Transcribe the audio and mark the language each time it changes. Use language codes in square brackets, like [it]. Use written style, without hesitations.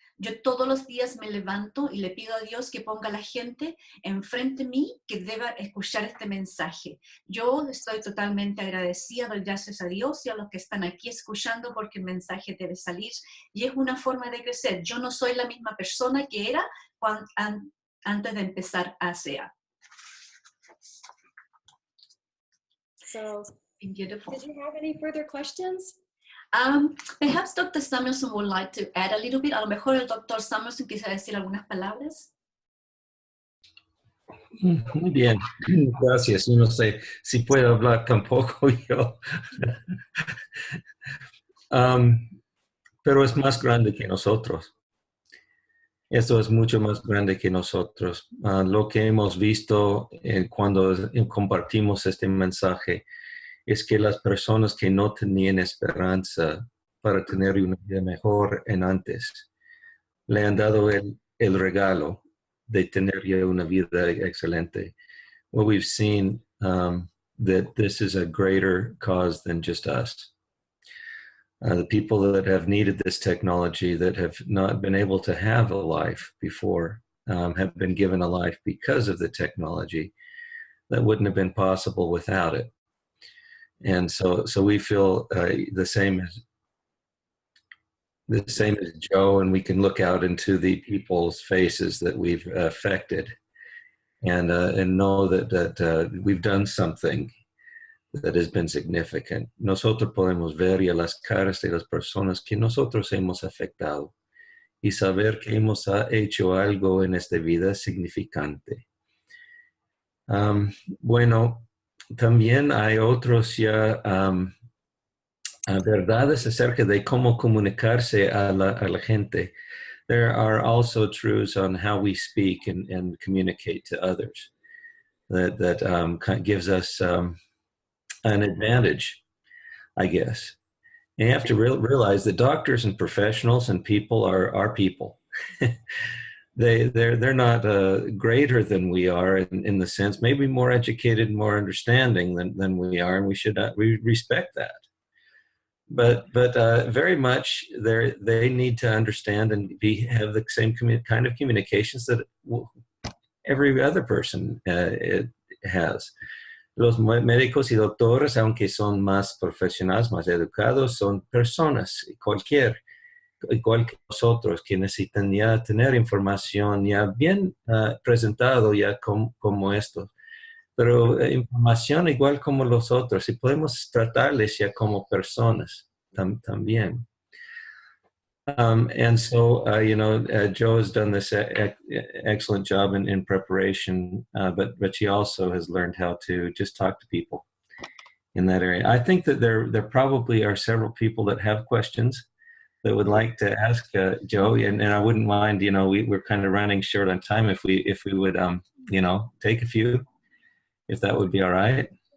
[es] Yo todos los días me levanto y le pido a Dios que ponga a la gente enfrente de mí que deba escuchar este mensaje. Yo estoy totalmente agradecida, doy gracias a Dios y a los que están aquí escuchando, porque el mensaje debe salir y es una forma de crecer. Yo no soy la misma persona que era antes de empezar ASEA. [en] So, Beautiful. did you have any further questions? Perhaps Dr. Samuelson would like to add a little bit. [es] A lo mejor el Dr. Samuelson quisiera decir algunas palabras. Muy bien, gracias. Yo no sé si puedo hablar tampoco yo. Pero es más grande que nosotros. Esto es mucho más grande que nosotros. Lo que hemos visto cuando compartimos este mensaje es que las personas que no tenían esperanza para tener una vida mejor en antes, le han dado el regalo de tener ya una vida excelente. [en] What we've seen that this is a greater cause than just us. The people that have needed this technology, that have not been able to have a life before, have been given a life because of the technology that wouldn't have been possible without it. And so we feel the same as Joe, and we can look out into the people's faces that we've affected, and know that we've done something that has been significant. [es] Nosotros podemos ver a las caras de las personas que nosotros hemos afectado y saber que hemos hecho algo en esta vida significante. Bueno, también hay otros ya verdades acerca de cómo comunicarse a la gente. [en] There are also truths on how we speak and communicate to others that kind of gives us an advantage, I guess. And you have to realize that doctors and professionals and people are people. They're not greater than we are in the sense, maybe more educated, more understanding than we are, and we respect that. But very much they need to understand and have the same kind of communications that every other person has. [es] Los médicos y doctores, aunque son más profesionales, más educados, son personas, igual que nosotros, que necesitan ya tener información ya bien presentado ya como esto. Pero información igual como los otros, y podemos tratarles ya como personas también. [en] And so, Joe has done this excellent job in preparation, but she also has learned how to just talk to people in that area. I think that there probably are several people that have questions that would like to ask Joe, and I wouldn't mind, we're kind of running short on time if we would, take a few, if that would be all right.